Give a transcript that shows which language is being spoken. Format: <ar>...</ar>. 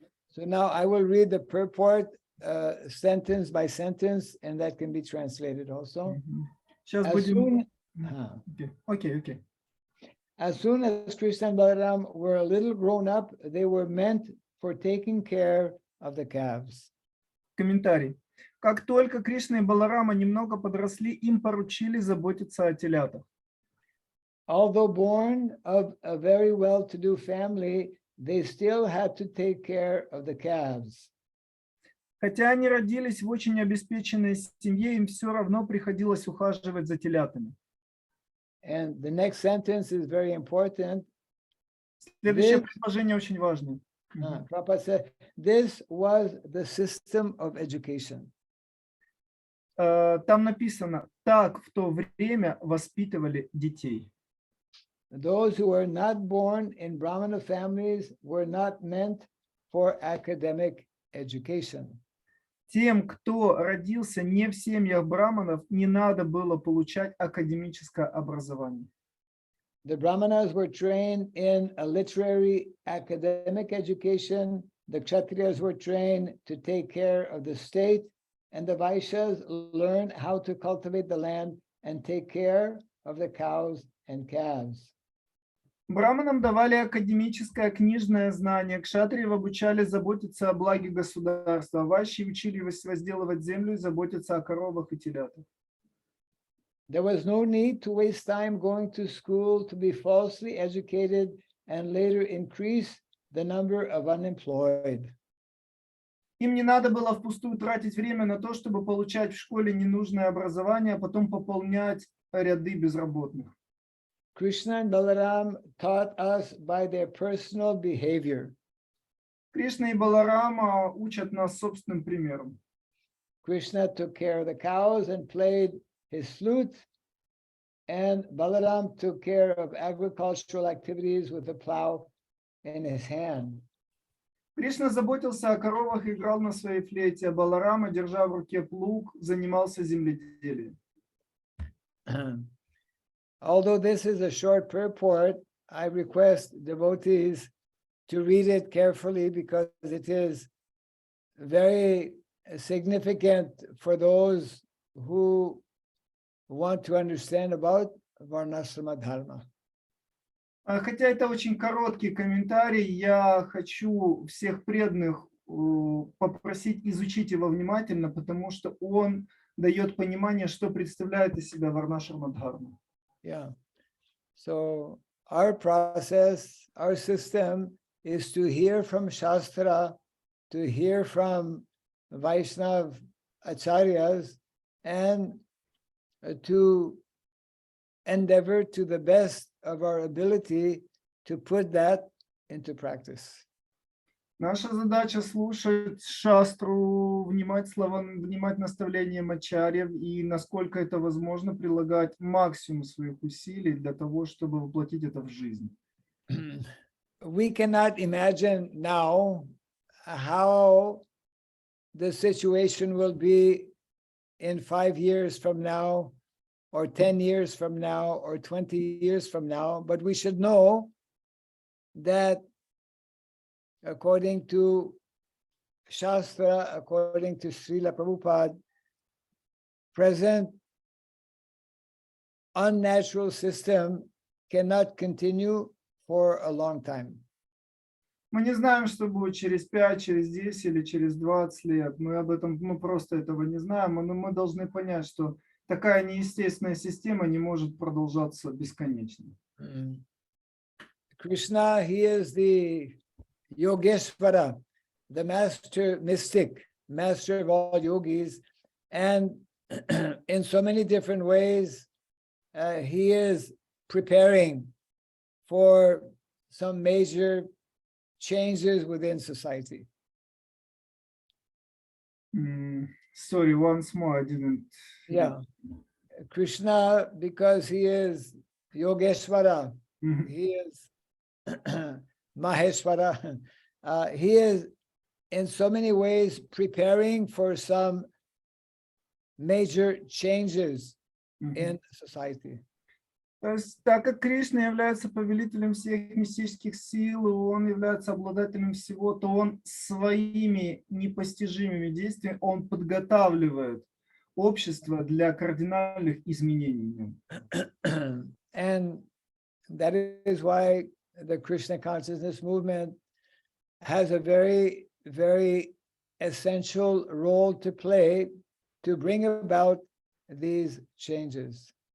<en>So now I will read the purport sentence by sentence, and that can be translated also.</en> <ru>Сейчас</ru> <en>As</en> <ru>будем...</ru> <en>soon,</en> <ru>Окей.</ru> <en>As soon as Krishna and Balaram were a little grown up, they were meant for taking care of the calves.</en> <ru>Комментарий. Как только Кришна и Баларама немного подросли, им поручили заботиться о телятах.</ru> <en>Although born of a very well-to-do family, they still had to take care of the calves.</en> <ru>Хотя они родились в очень обеспеченной семье, им все равно приходилось ухаживать за телятами.</ru> <en>And the next sentence is very important.</en> <ru>Следующее предложение очень важное.</ru> <en>Prabhupada said, this was the system of education.</en> <ru>Там написано, так в то время воспитывали детей.</ru> <en>Those who were not born in Brahmana families were not meant for academic education.</en> <ru>Тем, кто родился не в семьях браманов, не надо было получать академическое образование.</ru> <en>The Brahmanas were trained in a literary academic education. The Kshatriyas were trained to take care of the state, and the Vaishyas learned how to cultivate the land and take care of the cows and calves.</en> <ru>Браманам давали академическое книжное знание, кшатриев обучали заботиться о благе государства, вайши учили возделывать землю и заботиться о коровах и телятах.</ru> <en>There was no need to waste time going to school to be falsely educated and later increase the number of unemployed.</en> <ru>Им не надо было впустую тратить время на то, чтобы получать в школе ненужное образование, а потом пополнять ряды безработных.</ru> <en>Krishna and Balaram taught us by their personal behavior.</en> <ru>Кришна и Баларама учат нас собственным примером.</ru> <en>Krishna took care of the cows and played his flute, and Balaram took care of agricultural activities with a plow in his hand.</en> <ru>Кришна заботился о коровах и играл на своей флейте, а Баларама, держа в руке плуг, занимался земледелием.</ru> <en>Although this is a short purport, I request devotees to read it carefully because it is very significant for those who want to understand about Varnashrama Dharma.</en> <ru>Хотя это очень короткий комментарий, я хочу всех преданных попросить изучить его внимательно, потому что он дает понимание, что представляет из себя Варнашрама Дхарма.</ru> <en>Yeah. So our process, our system is to hear from Shastra, to hear from Vaishnav Acharyas, and to endeavor to the best of our ability to put that into practice.</en> <ru>Наша задача слушать шастру, внимать словам, внимать наставлениям ачарьев и, насколько это возможно, прилагать максимум своих усилий для того, чтобы воплотить это в жизнь.</ru> <en>We cannot imagine now how the situation will be in 5 years from now, or 10 years from now, or 20 years from now, but we should know that according to Shastra, according to Srila Prabhupada, present unnatural system cannot continue for a long time.</en> <ru>Мы не знаем, что будет через 5, через 10 или через 20 лет. Мы просто этого не знаем, но мы должны понять, что такая неестественная система не может продолжаться бесконечно.</ru> <en>Krishna, he is the Yogeshvara, the master mystic, master of all yogis, and in so many different ways, he is preparing for some major changes within society. Sorry, once more, I didn't. Yeah, Krishna, because he is Yogeshvara, he is Maheshwara, he is in so many ways preparing for some major changes in society.</en> <ru>То есть, так как Кришна является повелителем всех мистических сил, и он является обладателем всего, то он своими непостижимыми действиями, он подготавливает общество для кардинальных изменений в нем.</ru> <en>And that is why the Krishna consciousness movement has a very, very essential role to play to bring about these changes.</en>